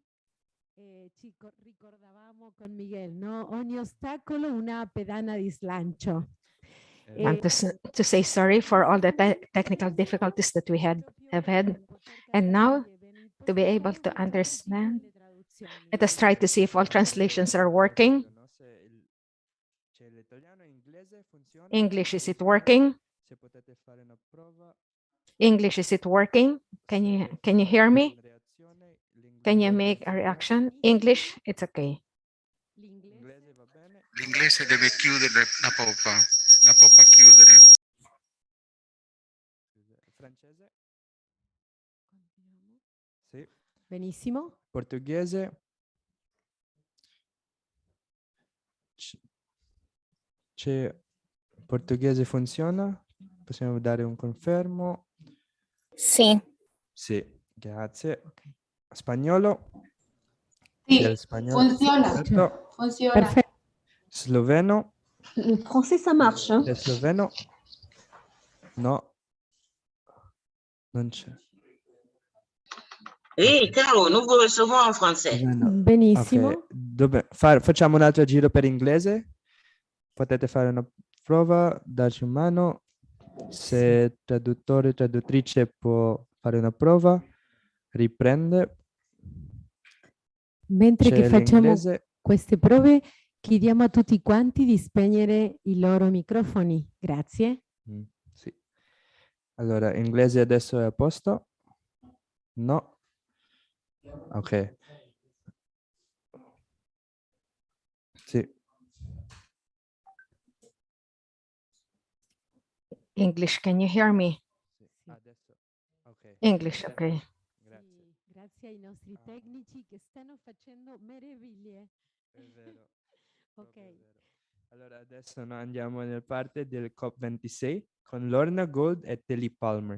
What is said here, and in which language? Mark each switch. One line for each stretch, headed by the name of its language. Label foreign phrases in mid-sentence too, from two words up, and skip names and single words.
Italian: Ci ricordavamo con Miguel, no? Ogni ostacolo una pedana di slancio.
English: I want to say sorry for all the technical difficulties that we have had. And now, to be able to understand, let us try to see if all translations are working. English, is it working? English, is it working? Can you hear me? Can you make a reaction? English, it's okay.
Italian: L'inglese deve chiudere la poppa chiudere. Francese? Sì. Benissimo. Portoghese? Portoghese funziona? Possiamo dare un confermo? Sì. Sì, grazie. Spagnolo? Sì, C'è il spagnolo? funziona. Perfetto. Funziona. Perfetto. Sloveno?
French: Le français, ça marche.
Italian: C'è sloveno? No. Non c'è.
French: Oui, ciao, nous vous recevons en français.
Italian: Sloveno. Benissimo. Ok, facciamo un altro giro per inglese. Potete fare una prova, darci una mano. Se traduttore, traduttrice può fare una prova, riprende. Mentre che C'è facciamo l'inglese. queste prove, chiediamo a tutti quanti di spegnere i loro microfoni. Grazie. Sì. Allora, inglese adesso è a posto? No? Ok. Sì.
English: English, can you hear me?
Italian: Adesso. Ok.
English: English, okay.
Italian: Grazie. Grazie ai nostri tecnici che stanno facendo meraviglie. È vero. Ok. È vero. Allora, adesso noi andiamo nel parte del COP26 con Lorna Gold e Tillie Palmer.